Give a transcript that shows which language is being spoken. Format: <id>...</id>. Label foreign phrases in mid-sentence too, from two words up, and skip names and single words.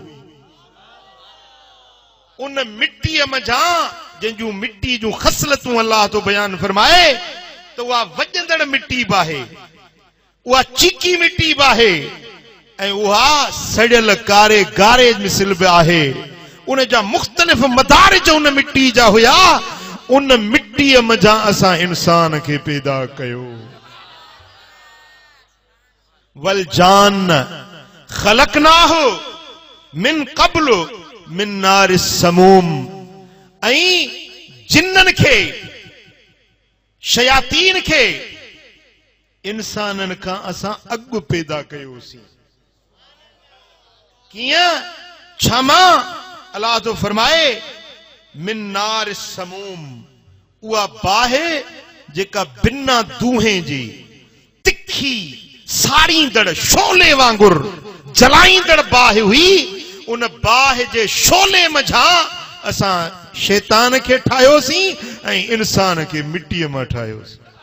<sd>उन मिट्टीअ मंझां जंहिंजूं मिट्टी जूं ख़सलतूं अल्लाह तो बयान फरमाए त उहा वॼंदड़ मिट्टी बाहे उहा चीकी मिट्टी बाहे ऐं उहा सड़ियल कारे गारे मिसल बि आहे उन जा मुख़्तलिफ़ मदारिज उन मिट्टी जा हुया उन मिट्टीअ मंझां असां इंसान खे पैदा कयो</sd> <ar>والجان خلقناه من قبل من نار السموم</ar> <sd>ऐं जिन्ननि खे शयातीन खे इंसाननि खां असां अॻु पैदा कयोसीं कीअं छमा अल्लाह तो फरमाए</sd> <ar>من نار السموم</ar> <sd>उहा बाहि जेका बिना दूहें जी तिखी साड़ींदड़ शोले वांगुर जलाईंदड़ बाहि हुई उन बाहि जे शोले मंझां असां शैतान खे ठाहियोसीं ऐं इंसान खे मिट्टीअ मां ठाहियोसीं</sd>